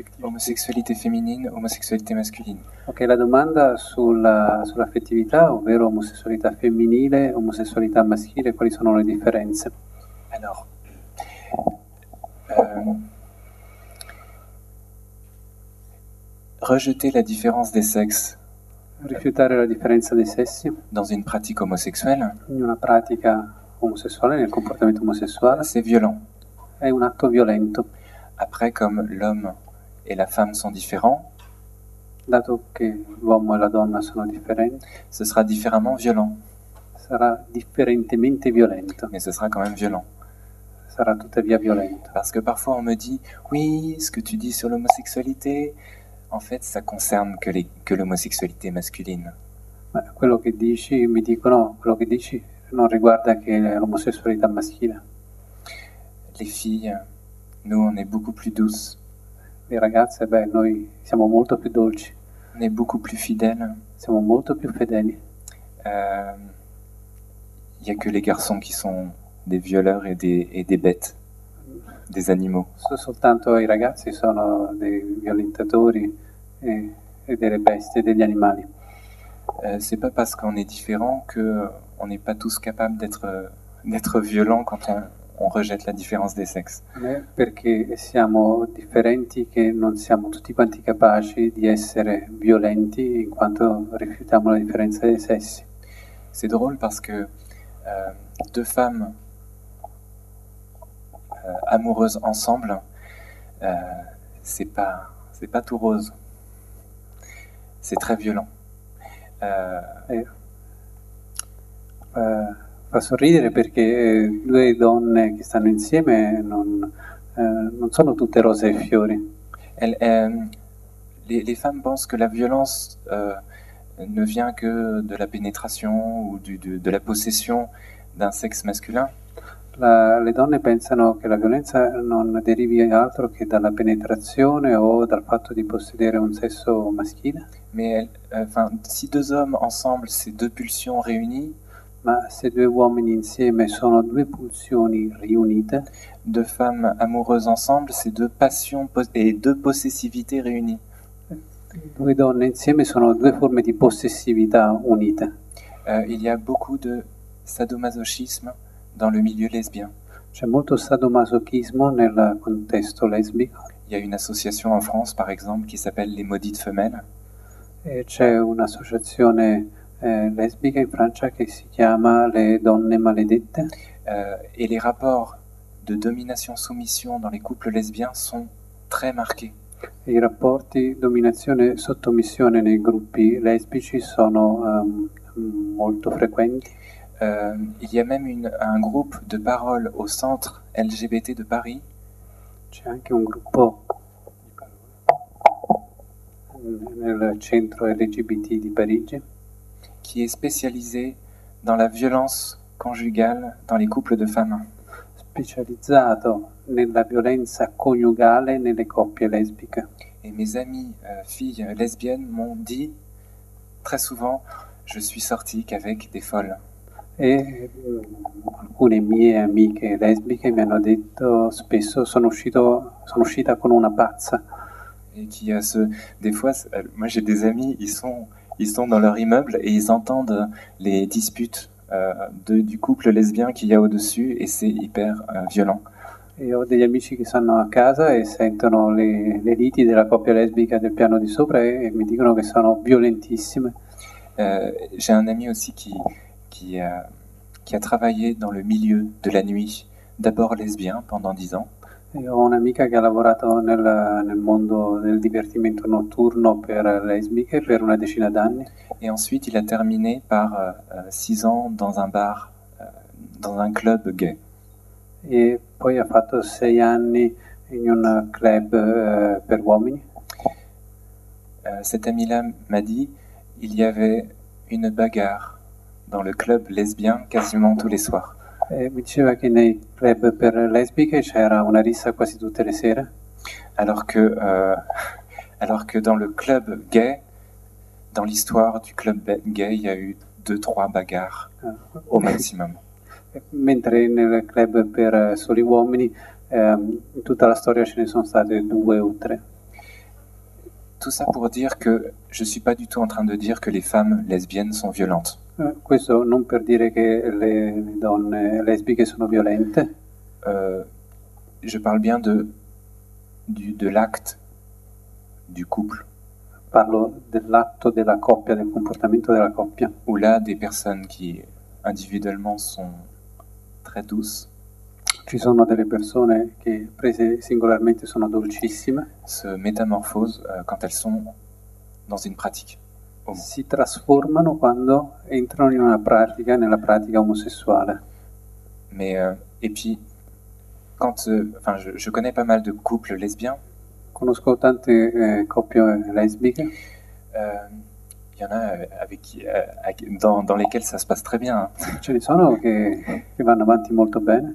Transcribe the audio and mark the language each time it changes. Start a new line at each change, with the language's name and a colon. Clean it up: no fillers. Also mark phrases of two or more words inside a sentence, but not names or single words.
French: Homosexualité féminine, homosexualité masculine.
Italian: Ok, la domanda sull'affettività, ovvero omosessualità femminile, omosessualità maschile, quali sono le differenze?
French: Alors, euh, rejeter la différence des sexes
Italian: Rifiutare la differenza dei sessi
French: dans une pratique homosexuelle,
Italian: in una pratica omosessuale, nel comportamento omosessuale,
French: c'est violent.
Italian: è un atto violento.
French: Après, comme l'homme et la femme sont différents,
Italian: Dato che l'uomo e la donna sono differenti,
French: ce sera différemment violent,
Italian: sarà differentemente violento,
French: mais ce sera quand même violent.
Italian: sarà tuttavia violento.
French: Parce que parfois on me dit, oui, ce que tu dis sur l'homosexualité, en fait, ça concerne que l'homosexualité masculine.
Italian: Ma quello che dici, mi dicono, quello che dici non riguarda che l'omosessualità maschile.
French: Les filles, nous, on est beaucoup plus douces,
Italian: Le ragazze, beh, noi siamo molto più dolci,
French: on est beaucoup plus fidèles.
Italian: siamo molto più fedeli.
French: Il n'y a que les garçons qui sont des violeurs et des bêtes, des animaux.
Italian: Soltanto i ragazzi sono dei violentatori e delle bestie, degli animali.
French: C'est pas parce qu'on est différent qu'on n'est pas tous capables d'être violents quand on rejette la différence des sexes.
Italian: Non è perché siamo differenti che non siamo tutti quanti capaci di essere violenti in quanto rifiutiamo la differenza dei sessi.
French: C'est drôle parce que deux femmes amoureuses ensemble, c'est pas tout rose. C'est très violent.
Italian: Fa sorridere perché due donne che stanno insieme non sono tutte rose e fiori.
French: Les femmes pensent que la violence ne vient que de la pénétration ou de la possession d'un sexe masculin.
Italian: Le donne pensano che la violenza non derivi altro che dalla penetrazione o dal fatto di possedere un sesso maschile.
French: Mais si deux hommes ensemble, c'est deux pulsions réunies,
Italian: Ma se due uomini insieme sono due pulsioni riunite,
French: deux femmes amoureuses ensemble, c'est deux passions et deux possessivités réunies.
Italian: due donne insieme sono due forme di possessività unite.
French: Il y a beaucoup de sadomasochisme dans le milieu lesbien.
Italian: C'è molto sadomasochismo nel contesto lesbico.
French: Il y a une association en France, par exemple, qui s'appelle les Maudites Femelles.
Italian: E c'è un'associazione lesbica in Francia che si chiama Le Donne Maledette.
French: Et les rapports de domination-soumission dans les couples lesbiens sont très marqués.
Italian: I rapporti dominazione-sottomissione nei gruppi lesbici sono molto frequenti.
French: Il y a même un groupe de parole au centre LGBT de Paris.
Italian: C'è anche un gruppo nel centro LGBT di Parigi
French: qui est spécialisé dans la violence conjugale dans les couples de femmes.
Italian: specializzato nella violenza coniugale nelle coppie lesbiche.
French: Et mes amies filles lesbiennes m'ont dit très souvent, je suis sortie qu'avec des folles.
Italian: E alcune mie amiche lesbiche mi hanno detto spesso sono uscita con una pazza.
French: Et qui a des fois, moi j'ai des amis, ils sont dans leur immeuble et ils entendent les disputes du couple lesbien qu'il y a au-dessus et c'est hyper violent.
Italian: E ho degli amici che stanno a casa e sentono le liti della coppia lesbica del piano di sopra e mi dicono che sono violentissime.
French: J'ai un ami aussi qui a travaillé dans le milieu de la nuit, d'abord lesbien pendant 10 ans.
Italian: E ho un'amica che ha lavorato nel mondo del divertimento notturno per lesbiche per una decina d'anni.
French: Et ensuite, il a terminé par 6 ans dans un bar, dans un club gay.
Italian: E poi ha fatto 6 anni in un club per uomini.
French: Cet ami-là m'a dit, il y avait une bagarre dans le club lesbien quasiment tous les soirs.
Italian: E mi diceva che nei club per lesbiche c'era una rissa quasi tutte le sere.
French: Alors que dans le club gay, dans l'histoire du club gay, il y a eu 2-3 bagarres au maximum.
Italian: Mentre nel club per soli uomini in tutta la storia ce ne sono state 2 o 3.
French: Tout ça pour dire que je suis pas du tout en train de dire que les femmes lesbiennes sont violentes.
Italian: Questo non per dire che le donne lesbiche sono violente,
French: Je parle bien de l'acte du couple,
Italian: parlo dell'atto della coppia, del comportamento della coppia,
French: où là, des personnes qui individuellement sont très douces
Italian: ci sono delle persone che prese singolarmente sono dolcissime,
French: se métamorphosent quand elles sont dans une pratique.
Italian: si trasformano quando entrano in una pratica, nella pratica omosessuale.
French: Mais et puis quand, enfin, je connais pas mal de couples lesbiens.
Italian: Conosco tante coppie lesbiche.
French: Il y en a dans lesquels ça se passe très bien.
Italian: Ce ne sono che vanno avanti molto bene.